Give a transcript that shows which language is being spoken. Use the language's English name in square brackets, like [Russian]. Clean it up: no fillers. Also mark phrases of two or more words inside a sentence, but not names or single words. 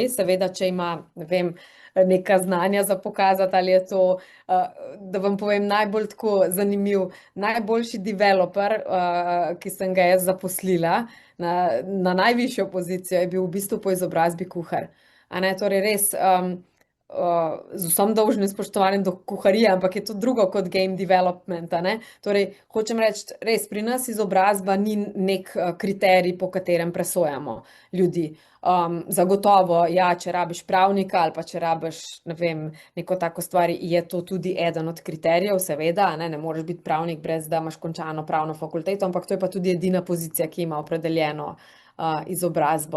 [Slovenian] Seveda, če ima, ne vem, neka znanja za pokazati, ali je to, da vam povem, najbolj tako zanimiv, najboljši developer, ki sem ga jaz zaposlila na najvišjo pozicijo, je bil v bistvu po izobrazbi kuhar. A ne, torej res, z vsem dolžnim spoštovanjem do kuharije, ampak je to drugo kot [English] game development, [Slovenian] a ne. Torej, hočem reči, res, pri nas izobrazba ni nek kriterij, po katerem presojamo ljudi. Zagotovo, ja, če rabiš pravnika ali pa če rabiš, ne vem, neko tako stvar, je to tudi eden od kriterijev, seveda, a ne moreš biti pravnik brez da imaš končano pravno fakulteto, ampak to je pa tudi edina pozicija, ki ima opredeljeno izobrazbo.